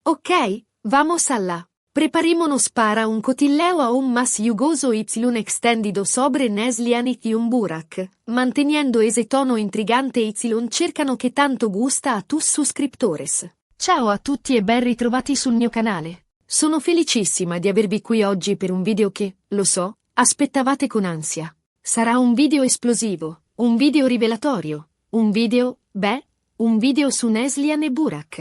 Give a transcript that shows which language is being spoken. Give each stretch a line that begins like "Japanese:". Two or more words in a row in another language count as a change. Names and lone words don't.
Spanish: Ok, vamos allá. Preparémonos para un cotilleo aún más jugoso y extendido sobre Neslihan y un Burak, manteniendo ese tono intrigante y cercano
Italian: che tanto gusta
Spanish: a tus suscriptores.
Italian: Ciao a tutti e ben ritrovati sul mio canale. Sono felicissima di avervi qui oggi per un video che, lo so, aspettavate con ansia. Sarà un video esplosivo, un video rivelatorio, un video su Neslihan e Burak.